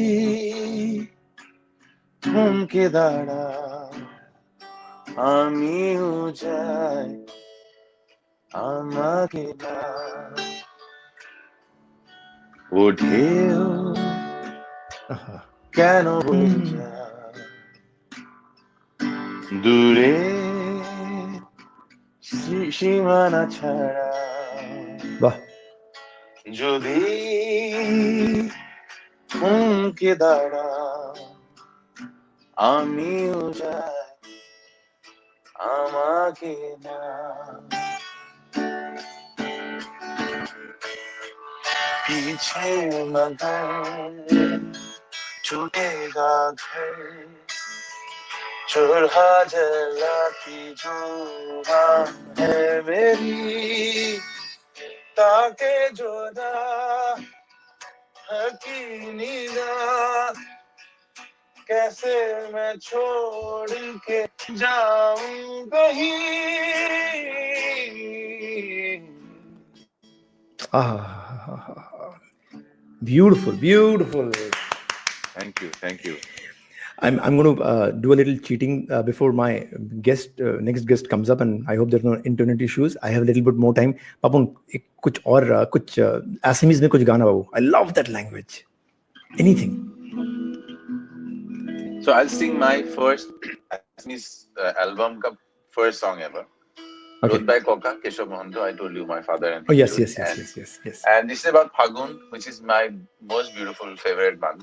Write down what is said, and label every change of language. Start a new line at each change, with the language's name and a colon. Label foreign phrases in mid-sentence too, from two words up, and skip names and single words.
Bangla: থমকে দাঁড়া আমিও যাই আমাকে না ওঠেও কেন বয়ে যায় দূরে সীমানা ছাড়া Bah. যদি থমকে দাঁড়া আমিও যাই আমাকে না
Hindi: पीछे मगर छूटेगा घर चूल्हा जलाती जुआ है मेरी ताके जोदा हकी निगाह कैसे मैं छोड़ के जाऊं कहीं
English: Beautiful, beautiful. Thank you. I'm going to do a little cheating before my next guest comes up, and I hope there's no internet issues. I have a little bit more time. Papon,
Hindi: कुछ और कुछ Assamese में कुछ गाना बाबू.
English: I love that language. Anything. So I'll sing my first Assamese album ka first song ever. Okay. Wrote by Koka Keshav Mohanto. I told you my father and Oh yes, wrote. yes. And this is about Phagun, which is my most beautiful favorite month.